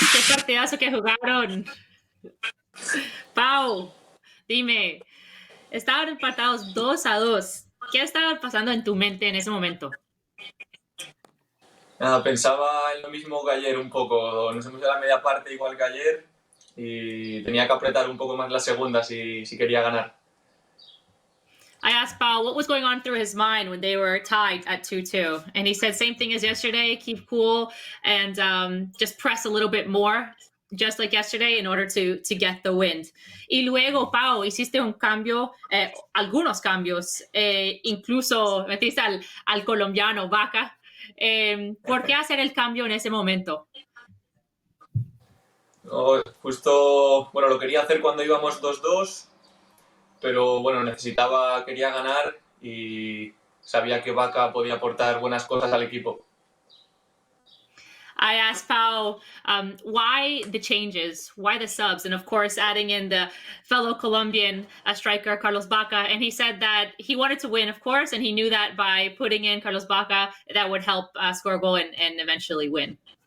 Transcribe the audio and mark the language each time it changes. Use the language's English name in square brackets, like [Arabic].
[Spanish] Qué partidazo que jugaron. Pau, dime, estaban empatados 2-2. ¿Qué estaba pasando en tu mente en ese momento? Nada, pensaba en lo mismo que ayer un poco. Nos hemos ido a la media parte igual que ayer y tenía que apretar un poco más la segunda si quería ganar. [English] I asked Pau what was going on through his mind when they were tied at 2-2. And he said same thing as yesterday, keep cool and just press a little bit more, just like yesterday, in order to get the win. [Spanish] Y luego, Pau, hiciste un cambio, algunos cambios, incluso metiste al colombiano Vaca. ¿Por qué hacer el cambio en ese momento? No, justo, bueno, lo quería hacer cuando íbamos 2-2, pero bueno, quería ganar y sabía que Vaca podía aportar buenas cosas al equipo. [English] I asked Pau why the changes, why the subs, and of course adding in the fellow Colombian striker Carlos Vaca, and he said that he wanted to win, of course, and he knew that by putting in Carlos Vaca that would help score a goal and eventually win.